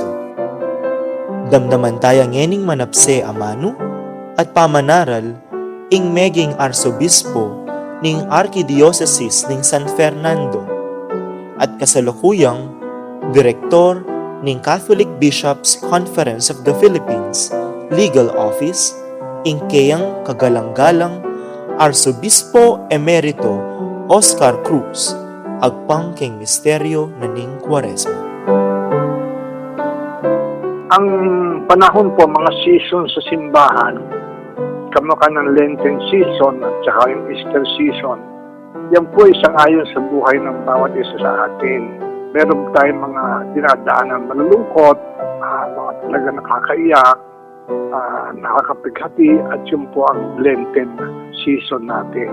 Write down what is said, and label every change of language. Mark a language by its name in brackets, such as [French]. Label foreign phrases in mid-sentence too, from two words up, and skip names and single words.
[Pampanga] Damdaman taya ngening manapse amano at pamanaral ing meging arsobispo ning Arkidiocese ning San Fernando at kasalukuyang direktor ning Catholic Bishops Conference of the Philippines Legal Office, ingkayang kagalang-galang Arsobispo Emerito Oscar Cruz, agpang king misteryo na ning Kwaresma. [Filipino] Ang panahon po, mga season sa simbahan, kamukha ng [English] Lenten season [Filipino] at saka yung [English] Easter season, [Filipino] yan po isang ayon sa buhay ng bawat isa sa atin. Meron tayong mga dinadaanan malulungkot, mga talaga nakakaiyak, nakakapighati, at yun po ang [English] Lenten season [Filipino] natin.